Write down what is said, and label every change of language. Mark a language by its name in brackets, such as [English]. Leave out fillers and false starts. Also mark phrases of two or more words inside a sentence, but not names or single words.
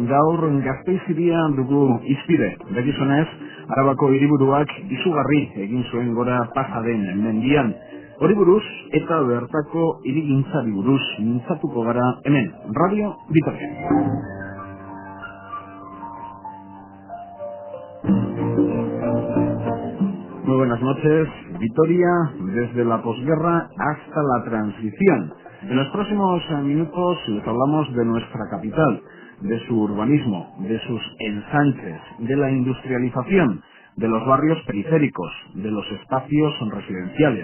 [Basque] gaur Gasteiziria dugu izpide. Begizunez, Arabako hiriburuak izugarri egin zuen gora pasa den mendian. Hori buruz eta bertako hirigintzari buruz mintzatuko gara hemen, Radio Vitoria. [Spanish] Muy buenas noches, Vitoria, desde la posguerra hasta la transición. En los próximos minutos les hablamos de nuestra capital, de su urbanismo, de sus ensanches, de la industrialización, de los barrios periféricos, de los espacios residenciales.